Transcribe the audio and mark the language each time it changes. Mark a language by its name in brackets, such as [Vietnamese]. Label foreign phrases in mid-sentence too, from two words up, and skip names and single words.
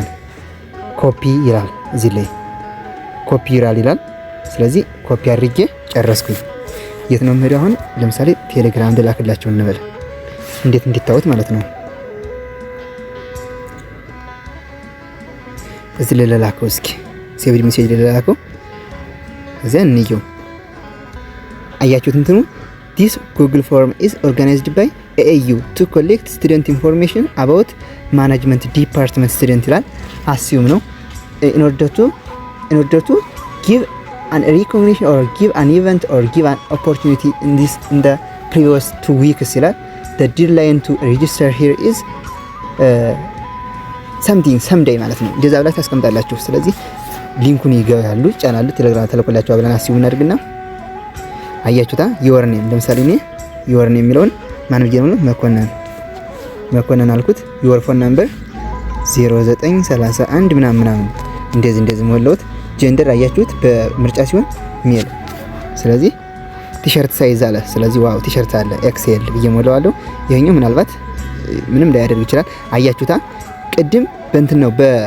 [Amharic] ኮፒ ይላል። እዚህ ላይ ኮፒ ይላል። ስለዚህ ኮፒ አድርጌ ጨረስኩኝ። የት ነው የምሄደው? አሁን ለምሳሌ ቴሌግራም ልላክላችሁ እንበል፣ እንዴት እንዲታወት ማለት ነው። እዚህ ላይ ልላከው፣ እስኪ [English] saved message [Amharic] ልላከው። እዚያ እንየው። አያችሁት? [English] እንትኑ this Google form is organized by AAU to collect student information about management department student ይላል። assume ነው in order to give an recognition or give an event or give an opportunity in the previous 2 weeks ይላል። the deadline to register here is [Amharic] someday ማለት ነው። እንደዛ ብላችሁ ታስቀምጣላችሁ። ስለዚህ ሊንኩን ይገባሉ፣ ጫናሉ፣ ቴሌግራም ተለቆላችሁ አብረን assume እናድርግና አያችሁታ [English] your name [Amharic] ለምሳሌ እኔ [English] your name [Amharic] የሚለውን ማን ብዬ ነው? መኮንን አልኩት። [English] your phone number [Amharic] 0931 ምናምን እንደዚህ ሞላሁት። ጀንደር አያችሁት በምርጫ ሲሆን ሜል። ስለዚህ [English] T-shirt size [Amharic] አለ። ስለዚህ ዋው ቲሸርት አለ ኤክስኤል ብዬ ሞላዋለሁ። ይሄኛው ምናልባት ምንም ላያደርግ ይችላል። አያችሁታ ቅድም በእንትን ነው